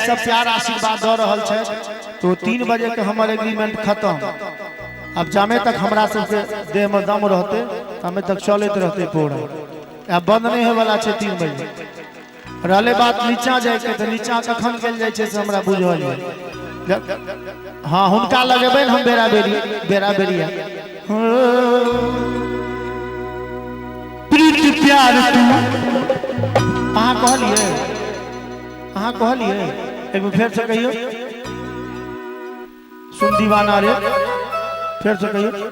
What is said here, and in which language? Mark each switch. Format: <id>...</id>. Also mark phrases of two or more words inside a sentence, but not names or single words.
<mai>सब प्यार आशीर्वाद दऽ रहल छै तो 3 बजे के हमर एग्रीमेंट खत्म अब जामे तक हमरा सबके देह में दम रहते तमे तक चलते रहते प्रोग्राम अब बंद नहीं होय वाला छै 3 बजे रहले बात नीचा जाय के त नीचा कखन गेल जाय छै से हमरा बुझल है हां हुनका लगेबै हम बेरा बेरिया प्रीत प्यार तू अहाँ कहलिए एक बार फेर से कहियो सुन दीवाना रे फिर से कहियो</mai>